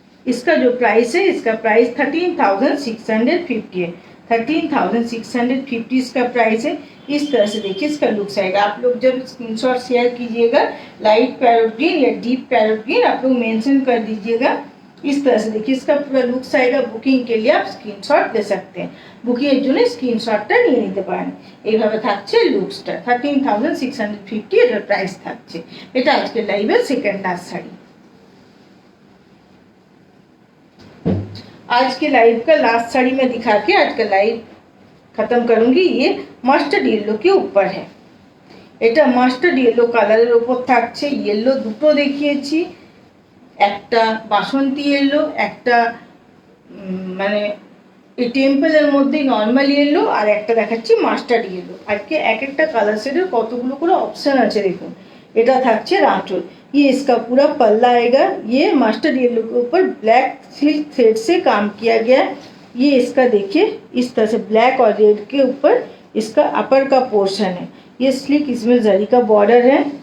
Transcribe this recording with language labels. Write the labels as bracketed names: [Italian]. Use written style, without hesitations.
[Hindi] इसका जो प्राइस है, इसका प्राइस 13,650 है। 13,650 इसका प्राइस है। इस तरह से देखिए इसका लुक्स आएगा। आप लोग जब स्क्रीनशॉट शेयर कीजिएगा लाइट पैरोट ग्रीन या डीप पैरोट ग्रीन आप लोग मेंशन कर दीजिएगा। इस तरह से देखिए इसका पूरा लुक्स आएगा। बुकिंग के लिए आप स्क्रीनशॉट ले सकते हैं। [Bangla] बुकिंग এর জন্য স্ক্রিনশটটা নিয়ে নিতে পারেন। এইভাবে থাকছে লুকসটা। 13,650 এটার প্রাইস থাকছে। এটা আজকে লাইভের সেকেন্ড লাস্ট শাড়ি। [Hindi] आज के लाइव का लास्ट साड़ी में दिखा के आज का लाइव खत्म करूंगी। ये মাস্টার্ড येलो के ऊपर है। [Bangla] এটা মাস্টার্ড येलो কালারের উপর থাকছে। येलो দুটো দেখিয়েছি, একটা বাসন্তী येलो, একটা মানে এই টেম্পলের মধ্যে নরমাল येलो, আর একটা দেখাচ্ছি মাস্টার্ড येलो। আজকে এক একটা কালার শেডের কতগুলো করে অপশন আছে দেখুন। এটা থাকছে [Hindi] आंचल। ये इसका पूरा पल्ला आएगा। ये मास्टर्ड येलो के ऊपर ब्लैक सिल्क थ्रेड से काम किया गया। ये इसका देखिए इस तरह से ब्लैक और रेड के ऊपर इसका अपर का पोर्शन है। ये स्लिक, इसमें जरी का बॉर्डर है।